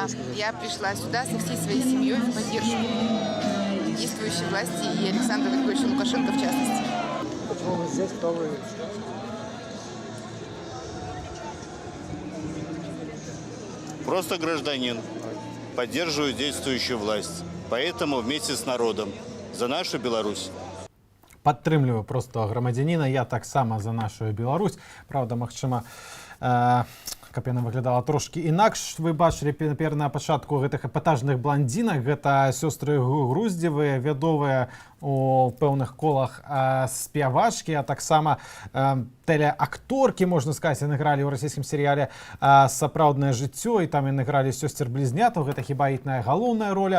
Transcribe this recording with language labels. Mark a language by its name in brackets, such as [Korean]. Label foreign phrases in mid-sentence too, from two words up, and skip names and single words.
[Russian] Да, я пришла сюда со всей своей семьей в поддержку действующей власти и Александра Григорьевича Лукашенко в частности. почему вы здесь, кто вы? Просто гражданин. Поддерживаю действующую власть. Поэтому вместе с народом. За нашу Беларусь. [Belarusian] Падтрымліваю просто грамадзяніна, я таксама за нашу Беларусь. Праўда, магчыма, каб яна выглядала трошкі інакш. Вы бачылі на пачатку гэтых эпатажных бландзінак, гэта сёстры Груздзевыя, вядомыя у пэўных колах спявачкі, а таксама тэлеакторкі, можна сказаць, яны гралі ў расійскім серыяле «Сапраўднае жыццё», і там яны гралі сёсцер-блізнятаў, гэта хіба іх галоўная роля.